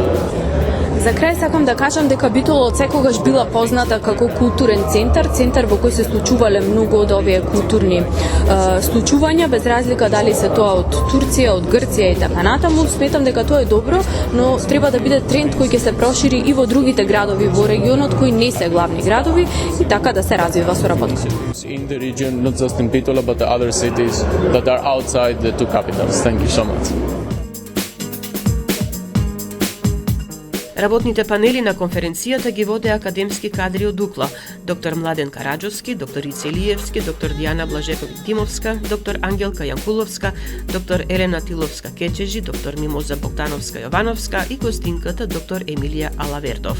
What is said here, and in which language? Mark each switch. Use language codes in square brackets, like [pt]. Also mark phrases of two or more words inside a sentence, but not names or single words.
[mk] За крај сакам да кажам дека Битола од секогаш била позната како културен центар во кој се случувале многу од овие културни случувања, без разлика дали се тоа од Турција, од Грција и така натаму. Сметам дека тоа е добро, но треба да биде тренд кој ќе се прошири и во другите градови во регионот кои не се главни градови и така да се развива соработка. [en] In the region, not just in Bitola, but the other cities that are outside the two capitals. Thank you so much. [mk] Работните панели на конференцијата ги воде академски кадри од УКЛО: доктор Младен Караџовски, доктор Ице Илиевски, доктор Дијана Блажековиќ-Димовска, доктор Ангелка Јанкуловска, доктор Елена Тиловска-Кечежи, доктор Мимоза Богдановска-Јовановска и гостинката доктор Емилија Алавердов.